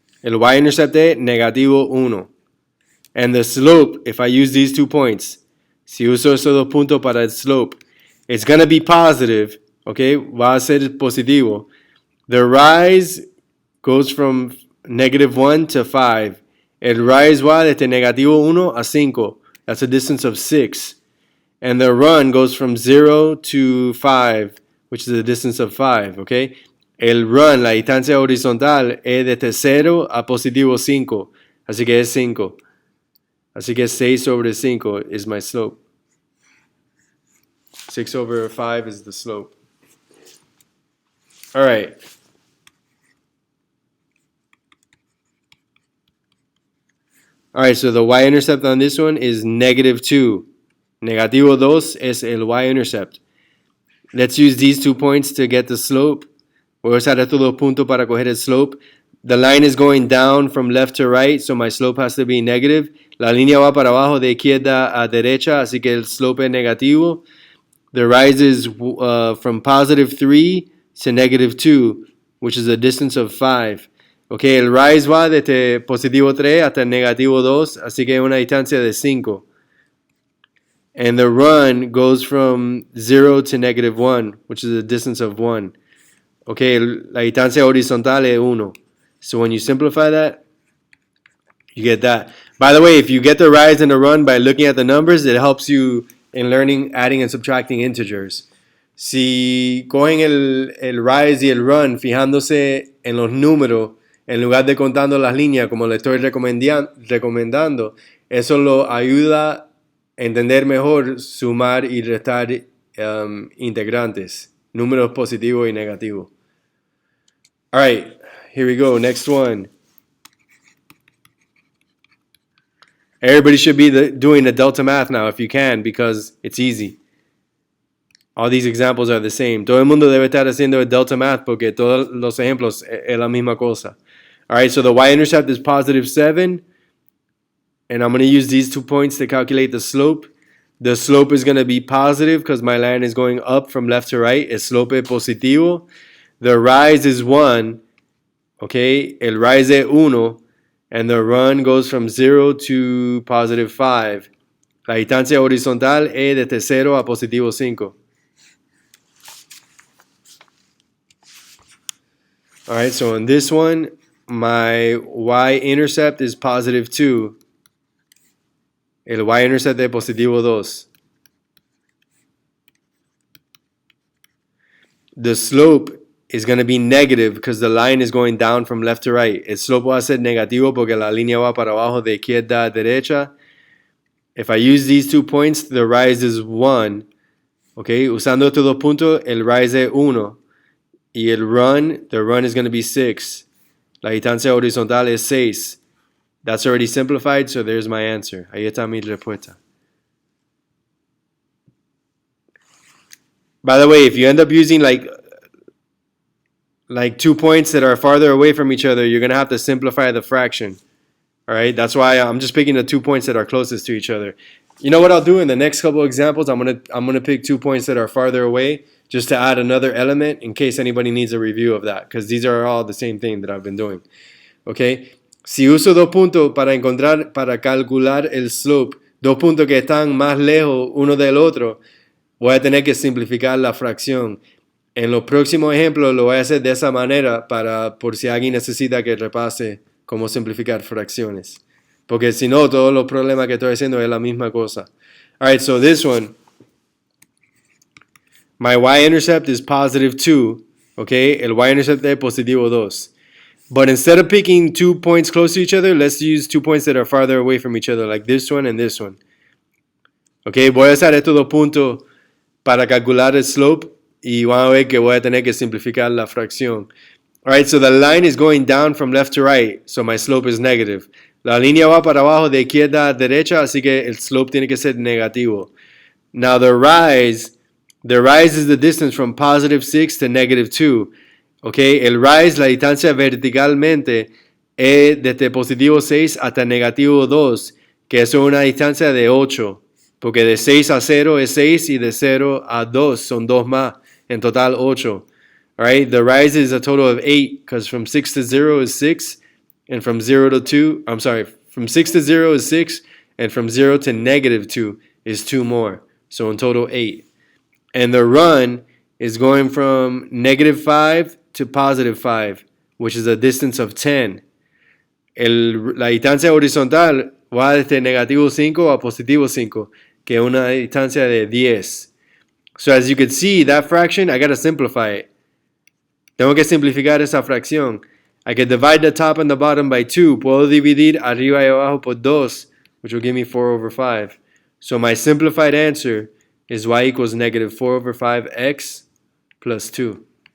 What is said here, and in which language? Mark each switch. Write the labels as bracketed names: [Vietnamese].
[Spanish] El y-intercept es negativo 1. [English] And the slope, if I use these 2 points, [Spanish] si uso esos dos puntos para el slope, [English] it's going to be positive, okay? [Spanish] Va a ser positivo. [English] The rise goes from negative 1 to 5. [Spanish] El rise va desde negativo 1 a 5. [English] That's a distance of 6. And the run goes from 0 to 5, which is a distance of 5, okay? [Spanish] El run, la distancia horizontal, es desde 0 a positivo 5. Así que es 5. Así que 6 sobre 5 [English] is my slope. 6 over 5 is the slope. All right. All right, so the y-intercept on this one is negative 2. [Spanish] Negativo 2 es el y-intercept. [English] Let's use these 2 points to get the slope. [Spanish] Voy a usar estos dos puntos para coger el slope. [English] The line is going down from left to right, so my slope has to be negative. [Spanish] La línea va para abajo de izquierda a derecha, así que el slope es negativo. [English] The rise is from positive 3 to negative 2, which is a distance of 5. [Spanish] Okay, el rise va desde positivo 3 hasta negativo 2, así que es una distancia de 5. [English] And the run goes from 0 to negative 1, which is a distance of 1. [Spanish] Okay, la distancia horizontal es 1. [English] So when you simplify that, you get that. By the way, if you get the rise and the run by looking at the numbers, it helps you in learning adding and subtracting integers. [Spanish] Si cogen el rise y el run fijándose en los números en lugar de contando las líneas como le estoy recomendando, eso lo ayuda a entender mejor sumar y restar integrantes, números positivos y negativos. [English] All right, here we go. Next one. Everybody should be doing the delta math now if you can, because it's easy. all these examples are the same. [Spanish] Todo el mundo debe estar haciendo el delta math porque todos los ejemplos es la misma cosa. [English] All right, so the y-intercept is positive 7, and I'm going to use these 2 points to calculate the slope. The slope is going to be positive because my line is going up from left to right. [Spanish] El slope es positivo. [English] The rise is 1, okay? [Spanish] El rise es 1, [English] and the run goes from 0 to positive 5. [Spanish] La distancia horizontal es desde 0 a positivo 5. [English] All right, so in this one, my y-intercept is positive 2. [Spanish] El y-intercept es positivo 2. [English] The slope is going to be negative because the line is going down from left to right. [Spanish] El slope va a ser negativo porque la línea va para abajo de izquierda a derecha. [English] If I use these 2 points, the rise is 1. [Spanish] Okay, usando estos dos puntos, el rise es 1. Y el run, [English] the run is going to be 6. [Spanish] La distancia horizontal es 6. [English] That's already simplified, so there's my answer. [Spanish] Ahí está mi respuesta. [English] By the way, if you end up using like 2 points that are farther away from each other, you're going to have to simplify the fraction. All right, that's why I'm just picking the 2 points that are closest to each other. You know what I'll do in the next couple examples? I'm gonna pick 2 points that are farther away just to add another element in case anybody needs a review of that, because these are all the same thing that I've been doing. [Spanish] Okay, si uso 2 puntos para calcular el slope, 2 puntos que están más lejos uno del otro, voy a tener que simplificar la fracción. En los próximos ejemplos lo voy a hacer de esa manera por si alguien necesita que repase cómo simplificar fracciones. Porque si no, todos los problemas que estoy haciendo es la misma cosa. [English] All right, so this one, my y-intercept is positive 2, okay? [Spanish] El y-intercept es positivo 2. [English] But instead of picking 2 points close to each other, let's use 2 points that are farther away from each other, like this one and this one. [Spanish] Okay, voy a usar estos dos puntos para calcular el slope y van a ver que voy a tener que simplificar la fracción. [English] All right, so the line is going down from left to right, so my slope is negative. [Spanish] La línea va para abajo de izquierda a derecha, así que el slope tiene que ser negativo. [English] Now the rise is the distance from positive 6 to negative 2. [Spanish] Okay, el rise, la distancia verticalmente, es desde positivo 6 hasta negativo 2, que eso es una distancia de 8, porque de 6 a 0 es 6 y de 0 a 2 son 2 más, en total 8. [English] All right, the rise is a total of 8 because from 6 to 0 is 6, and from 0 to 2, from 6 to 0 is 6, and from 0 to negative 2 is 2 more. So in total 8. And the run is going from negative 5 to positive 5, which is a distance of 10. [Spanish] La distancia horizontal va desde negativo 5 a positivo 5, que es una distancia de 10. [English] So as you can see, that fraction, I got to simplify it. [Spanish] Tengo que simplificar esa fracción. [English] I can divide the top and the bottom by 2. [Spanish] Puedo dividir arriba y abajo por 2, [English] which will give me 4 over 5. So my simplified answer is y equals negative 4 over 5x plus 2.